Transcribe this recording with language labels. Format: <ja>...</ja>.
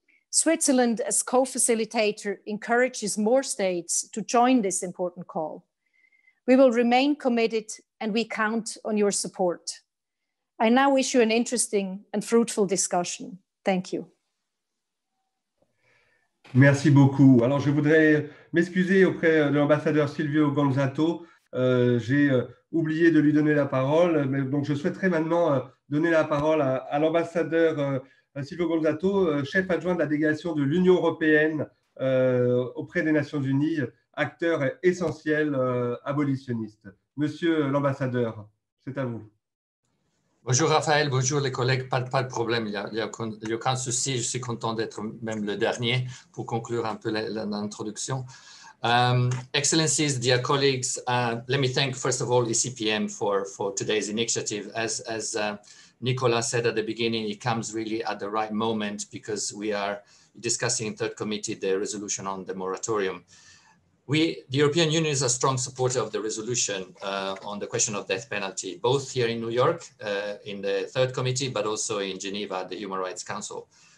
<en>Switzerland, as co-facilitator, encourages more states to join this important call. We will remain committed and we count on your support. I now wish you an interesting and fruitful discussion. Thank you.</en> <fr>Merci beaucoup. Alors, je voudrais m'excuser auprès de l'ambassadeur Silvio Gonzato. J'ai oublié de lui donner la parole, mais donc je souhaiterais maintenant donner la parole à l'ambassadeur Silvio Gonzato, chef adjoint de la délégation de l'Union européenne auprès des Nations Unies, acteur essentiel abolitionniste. Monsieur l'ambassadeur, c'est à vous. Bonjour Raphaël, bonjour les collègues, pas de problème, il n'y a aucun souci, je suis content d'être même le dernier pour conclure un peu l'introduction.</fr> <en>Excellencies, dear colleagues, let me thank first of all ECPM for today's initiative. As Nicolas said at the beginning, it comes really at the right moment because we are discussing in third committee the resolution on the moratorium. The European Union is a strong supporter of the resolution on the question of death penalty, both here in New York in the third committee, but also in Geneva, the Human Rights Council.</en>